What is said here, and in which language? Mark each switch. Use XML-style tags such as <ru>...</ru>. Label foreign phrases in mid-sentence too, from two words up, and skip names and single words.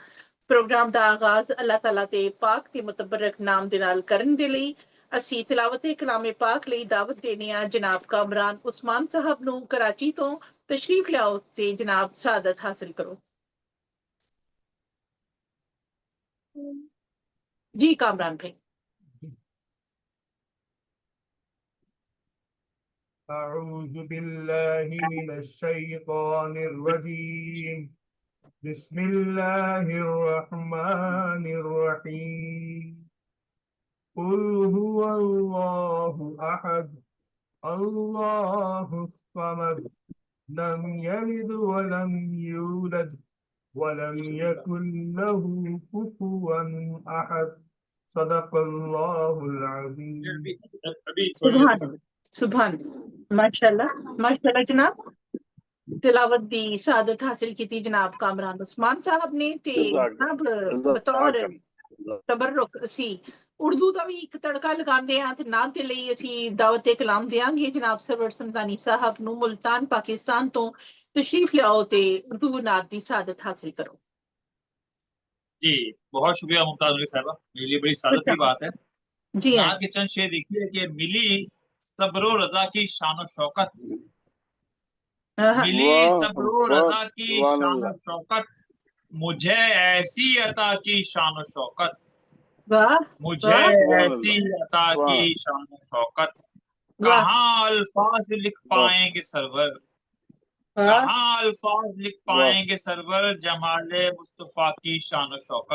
<pa>ਪ੍ਰੋਗਰਾਮ ਦਾ ਆਗਾਜ਼ ਅੱਲਾਹ ਤਾਲਾ ਦੇ ਪਾਕ ਤੇ ਮੁਤਬਰਕ ਨਾਮ ਦੇ ਨਾਲ ਕਰਨ ਦੇ ਲਈ ਅਸੀਂ ਤਿਲਾਵਤ ਕਲਾਮੇ ਪਾਕ ਲਈ ਦਾਵਤ ਦੇਨੇ ਆ ਜਨਾਬ ਕਾਮਰਾਨ ਉਸਮਾਨ ਸਾਹਿਬ ਨੂੰ ਕਰਾਚੀ ਤੋਂ। ਤਸ਼ਰੀਫ ਲਿਆਓ ਤੇ ਜਨਾਬ ਸਾਦਤ ਹਾਸਿਲ ਕਰੋ। जी कामरान भाई।</pa> <ar>أعوذ بالله من الشيطان الرجيم بسم الله الرحمن الرحيم قل هو الله أحد الله الصمد لم يلد ولم يولد ولم يكن له كفوا أحد صدق الله العظيم سبحان ما شاء الله जनाब।</ar> <pa>ਤਿਲਾਵਤ ਦੀ ਸਾਦਤ ਹਾਸਿਲ ਕੀ ਥੀ ਜਨਾਬ ਕਾਮਰਾਨ ਉਸਮਾਨ ਸਾਹਬ ਨੇ ਤੇ ਜਨਾਬ ਬਤੌਰ ਤਬੱਰੁਕ ਅਸੀ ਉਰਦੂ ਦਾ ਵੀ ਇੱਕ ਤੜਕਾ ਲਗਾਉਂਦੇ ਆ ਤੇ ਨਾਲ ਦੇ ਲਈ ਅਸੀਂ ਦਾਵਤ ਕਲਾਮ ਦੇਾਂਗੇ ਜਨਾਬ ਸਰਵਰ ਸਮਜ਼ਾਨੀ ਸਾਹਿਬ ਨੂੰ ਮੁਲਤਾਨ ਪਾਕਿस्तान ਤੋਂ। ਤਸ਼ਰੀਫ ਲਿਆਓ ਤੇ ਉਰਦੂ ਨਾਤ ਦੀ ਸਾਦਤ ਹਾਸਿਲ ਕਰੋ।</pa> <ur>جی بہت شکریہ ممتاز ملک صاحبہ، میرے لیے بڑی سعادت کی بات ہے. जी نعت کے چند شعر دیکھیے کہ ملی صبر و رضا کی شان اور شوکت، ملی صبر و رضا کی شان اور شوکت، مجھے ایسی عطا کی شان اور شوکت، مجھے ایسی عطا کی شان اور شوکت، کہاں الفاظ لکھ پائیں گے سرور، کہاں الفاظ لکھ پائیں گے سرور جمالِ مصطفی کی شان اور شوکت.</ur>